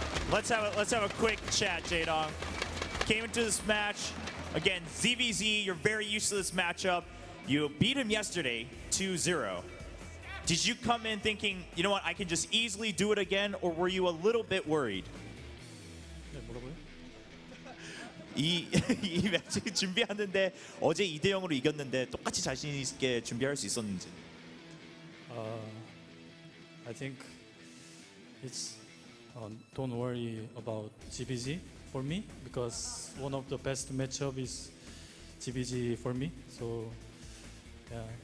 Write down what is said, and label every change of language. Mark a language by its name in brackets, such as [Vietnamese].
[English] Let's have a quick chat, Jaedong. Came into this match, again, ZvZ, you're very used to this matchup. You beat him yesterday, 2-0. Did you come in thinking, you know what, I can just easily do it again, or were you a little bit worried? [Korean] 이 매치 준비하는데 어제 2대0으로 이겼는데 똑같이 자신 있게 준비할 수 있었는지. [English] I think it's don't worry about ZvZ for me because one of the best matchup is ZvZ for me. So yeah.